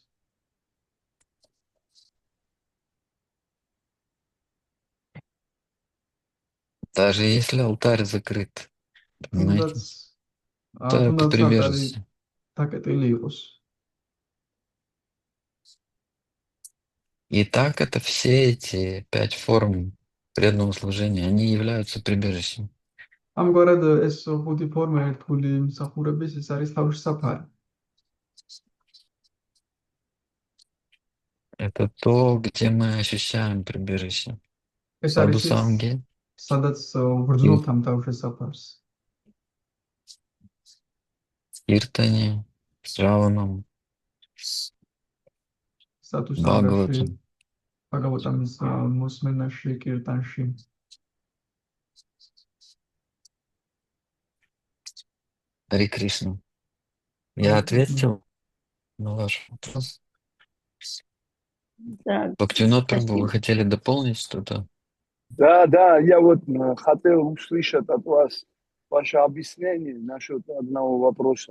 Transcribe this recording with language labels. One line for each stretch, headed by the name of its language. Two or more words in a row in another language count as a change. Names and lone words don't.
Russian: Даже если алтарь закрыт,
Georgian: თუნდაც
Russian: понимаете? Это по
Georgian: თუნდაც алтარი
Russian: прибежище.
Georgian: დაკეტილი იყოს.
Russian: И так это все эти 5 форм преданного служения, они являются прибежищем.
Georgian: ამგვარად ეს ხუთი ფორმა ერთგული მსახურების ეს არის თავშესაფარი.
Russian: Это то, где мы ощущаем прибежище.
Georgian: ეს არის ის,
Russian: Саду-санги,
Georgian: სადაც ვგრძნობთ ამ თავშესაფარს.
Russian: Киртане, Шраванам,
Georgian: სათუსანგაში,
Russian: Бхагаватам.
Georgian: ბაგავატამის მოსმენაში, კირტანში.
Russian: Харе Кришна. Я ответил на ваш вопрос. Да, Бхактивинод Прабhu, спасибо. вы хотели дополнить что-то? Да, я вот хотел услышать от вас ваше объяснение насчет одного вопроса.